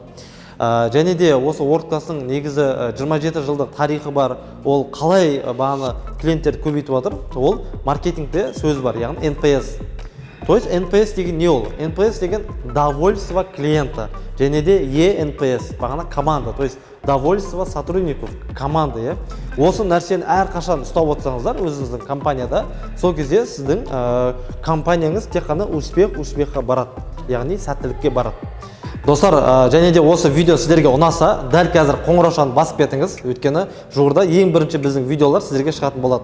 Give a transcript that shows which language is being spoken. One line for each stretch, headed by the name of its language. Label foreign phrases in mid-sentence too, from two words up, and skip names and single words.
Kazakh: Және де осы WordClass-ның негізі 27 жылдық тарихы бар. Ол қалай бағаны клиенттерді көбейтіп жатыр? Ол маркетингте сөз бар, яғни NPS.
Russian: То есть
Kazakh: NPS деген не ол? NPS деген
Russian: довольство клиента.
Kazakh: Және де ENPS, бағана команда.
Russian: То есть довольство сотрудников команды,
Kazakh: иә. Осы нәрсені әрқашан ұстап отырсаңыздар өзіңіздің компанияда, сол кезде сіздің компанияңыз тек қана успехқа барады, яғни сәттілікке барады. Достар, және де осы видео сіздерге ұнаса, дәл қазір қоңыраушаны басып кетіңіз, өйткені жуырда ең бірінші біздің видеолар сіздерге шығатын болады.